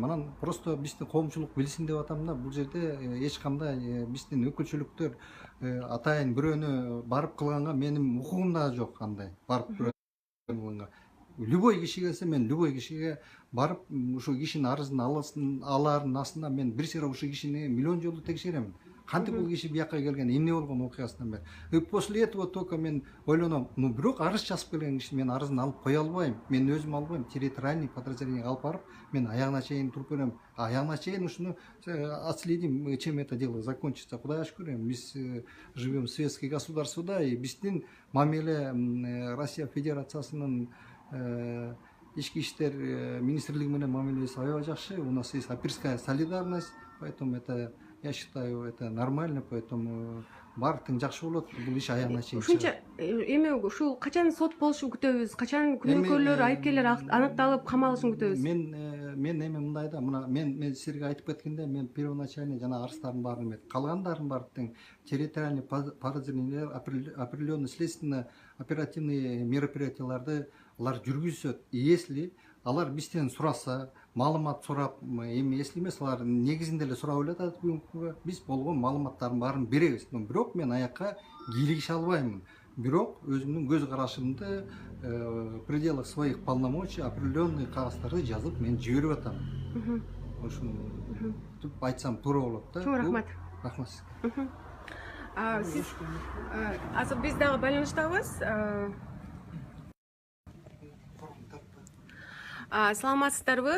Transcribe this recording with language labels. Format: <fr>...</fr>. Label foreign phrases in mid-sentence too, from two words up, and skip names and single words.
<ky>Анан просто биздин коомчулук билсин деп атам да, бул жерде эч кандай биздин өкүлчүлүктөр атайын бирөөнү барып кылганга менин укугум да жок андай. Барып бирөөнү кылганга. Любой киши келсе, мен любой кишиге барып ушул кишинин арызын алаардын астында мен бир сыйра ушул кишини миллион жолу текшеремин. Кантип бул киши бияка келген, эмне болгон окуясынан бери.</ky> <ru>И после этого только</ru> <ky>мен ойлоном, бирок арыз жазып келген киши мен арызын алып кое албайм. Мен өзүм албайм,</ky> <ru>территориальный подразделениеге</ru> <ky>алып барып, мен аягына чейин туруп берем. Аягына чейин ушуну отследим,</ky> <ru>чем это дело закончится.</ru> <ky>Кудайга шүкүр, биз</ky> <ru>живем в светских</ru> <ky>государствода, и биздин мамиле Россия Федерациясынын ички иштер министрлиги менен мамилебиз аябай жакшы.</ky> <ru>У нас есть апирская солидарность, поэтому это, я считаю, это нормально, поэтому</ru> <ky>баардык жакшы болот. Бул иш аягына чейин. Ушунча эми ушул качан сот болушун күтөбүз? Качан күнөөкөрлөр, айыпкерлер аныкталып камалышын күтөбүз? Мен эми мындай да, мына мен силерге айтып кеткенде, мен первоначально жана арыздардын баарын эмет, калгандарын баары тең</ky> <ru>территориальный подразделениялар определенный следственно оперативный мероприятияларды</ru> <ky>алар жүргүзөт. Если алар бизден сураса, маалымат сурап, эми если эмес, алар негизинде эле сурап элатат, биз болгон маалыматтардын баарын беребиз. Бирок мен аякка кийлигише албаймын. Бирок өзүмдүн көз карашымды</ky> <ru>в пределах своих полномочий определенный</ru> <ky>кагаздарды жазып мен жиберип атам. Ушуну айтсам туура болот да. Чоң рахмат. Рахмат. Сиз азыр биз дагы байланыштабыз. Саламатсыздарбы?</ky>